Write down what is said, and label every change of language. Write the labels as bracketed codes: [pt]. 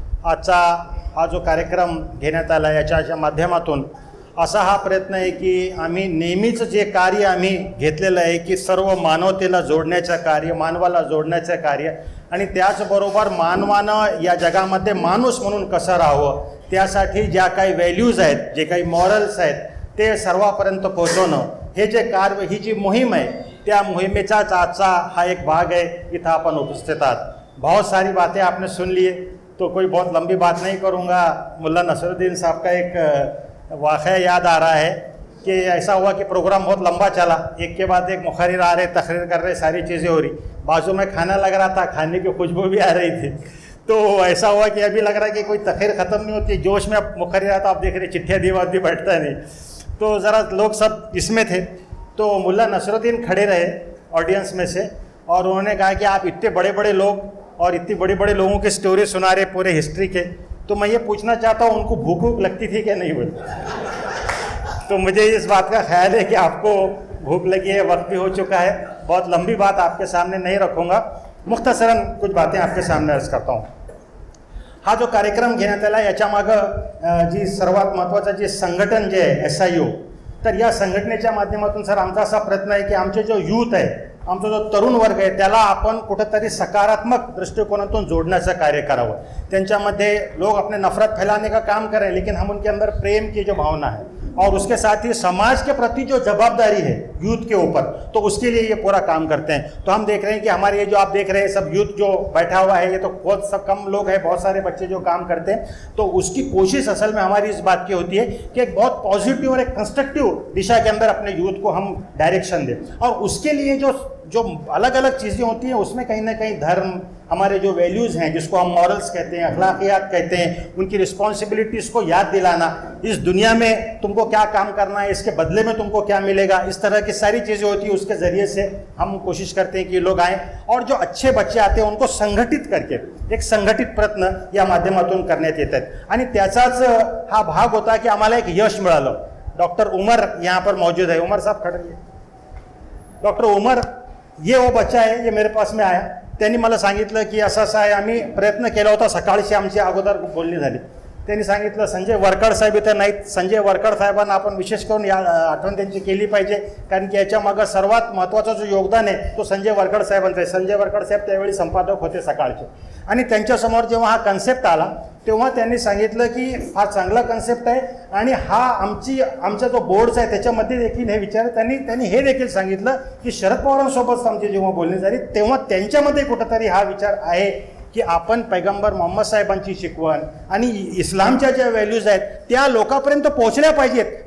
[mr] आजचा हा जो कार्यक्रम घेण्यात आला याच्या माध्यमातून असा हा प्रयत्न आहे की आम्ही नेहमीच जे कार्य आम्ही घेतलेलं आहे की सर्व मानवतेला जोडण्याचं कार्य, मानवाला जोडण्याचं कार्य आणि त्याचबरोबर मानवानं या जगामध्ये माणूस म्हणून कसं राहावं त्यासाठी ज्या काही व्हॅल्यूज आहेत, जे काही मॉरल्स आहेत ते सर्वांपर्यंत पोहोचवणं हे जे कार्य, ही जी मोहीम आहे त्या मोहिमेचाच आजचा हा एक भाग है. इतना अपन उपस्थित आहात. [hi] बहुत सारी बातें आपने सुन लिए तो कोई बहुत लंबी बात नहीं करूँगा. मुल्ला नसरुद्दीन साहब का एक वाक़या याद आ रहा है कि ऐसा हुआ कि प्रोग्राम बहुत लंबा चला, एक के बाद एक मुखर्रिर आ रहे, तकरीर कर रहे, सारी चीज़ें हो रही, बाजू में खाना लग रहा था, खाने की खुशबू भी आ रही थी. तो ऐसा हुआ कि अभी लग रहा है कि कोई तकरीर ख़त्म नहीं होती, जोश में अब मुखर्रिर आता, आप देख रहे चिट्ठियाँ दीवार भी बैठता नहीं. तो ज़रा लोग सब इसमें थे. तो मुल्ला नसरुद्दीन खड़े रहे ऑडियंस में से और उन्होंने कहा कि आप इतने बड़े बड़े लोग और इतनी बड़े बड़े लोगों की स्टोरी सुना रहे पूरे हिस्ट्री के, तो मैं ये पूछना चाहता हूँ उनको भूख वूख लगती थी क्या नहीं बोले. तो मुझे इस बात का ख्याल है कि आपको भूख लगी है, वक्त भी हो चुका है. बहुत लंबी बात आपके सामने नहीं रखूँगा, मुख्तसरन कुछ बातें आपके सामने अर्ज करता हूँ. [mr] हा जो कार्यक्रम घेण्यात आला याच्यामागं जी सर्वात महत्त्वाचं जे संघटन जे आहे SIO, तर या संघटनेच्या माध्यमातून सर आमचा असा प्रयत्न आहे की आमचे जो यूथ आहे, आमचा जो तरुण वर्ग आहे त्याला आपण कुठंतरी सकारात्मक दृष्टिकोनातून जोड़ण्याचं कार्य करावं. त्यांच्यामध्ये [hi] लोग अपने नफरत फैलाने का काम करें, लेकिन हम उनके अंदर प्रेम की जो भावना है और उसके साथ ही समाज के प्रति जो जवाबदारी है यूथ के ऊपर, तो उसके लिए ये पूरा काम करते हैं. तो हम देख रहे हैं कि हमारे ये जो आप देख रहे हैं सब यूथ जो बैठा हुआ है, ये तो बहुत सब कम लोग हैं, बहुत सारे बच्चे जो काम करते हैं. तो उसकी कोशिश असल में हमारी इस बात की होती है कि एक बहुत पॉजिटिव और एक कंस्ट्रक्टिव दिशा के अंदर अपने यूथ को हम डायरेक्शन दें. और उसके लिए जो अलग अलग चीज़ें होती हैं उसमें कहीं ना कहीं धर्म, हमारे जो वैल्यूज़ हैं जिसको हम मॉरल्स कहते हैं, अखलाकियात कहते हैं, उनकी रिस्पॉन्सिबिलिटीज़ को याद दिलाना, इस दुनिया में तुमको क्या काम करना है, इसके बदले में तुमको क्या मिलेगा, इस तरह की सारी चीज़ें होती हैं. उसके ज़रिए से हम कोशिश करते हैं कि लोग आएँ और जो अच्छे बच्चे आते हैं उनको संघटित करके एक संघटित प्रयत्न [mr] या माध्यमातून करण्यात येतात. आणि त्याचाच हा भाग होता की आम्हाला एक यश मिळालं. [hi] डॉक्टर उमर यहाँ पर मौजूद है. उमर साहब खड़े रहिए. डॉक्टर उमर, ये वो बच्चा है, ये मेरे पास में आया. [mr] त्यांनी मला सांगितलं की असं असं आहे, आम्ही प्रयत्न केला होता, सकाळची आमची अगोदर बोलणी झाली. त्यांनी सांगितलं संजय वरकड साहेब इथं नाहीत, संजय वरकड साहेबांना आपण विशेष करून या आठवण त्यांची केली पाहिजे, कारण की याच्या मागं सर्वात महत्त्वाचं जो योगदान आहे तो संजय वरकड साहेबांचं आहे. संजय वरकड साहेब त्यावेळी संपादक होते सकाळचे, आणि त्यांच्यासमोर जेव्हा हा कन्सेप्ट आला तेव्हा त्यांनी सांगितलं की हा चांगला कन्सेप्ट आहे आणि हा आमचा जो बोर्ड्स आहे त्याच्यामध्ये देखील हे विचार त्यांनी हे देखील सांगितलं की शरद पवारांसोबत आमची जेव्हा बोलणी झाली तेव्हा त्यांच्यामध्ये कुठंतरी हा विचार आहे की आपण पैगंबर मोहम्मद साहेबांची शिकवण आणि इस्लामच्या ज्या व्हॅल्यूज आहेत त्या लोकांपर्यंत पोहोचल्या पाहिजेत.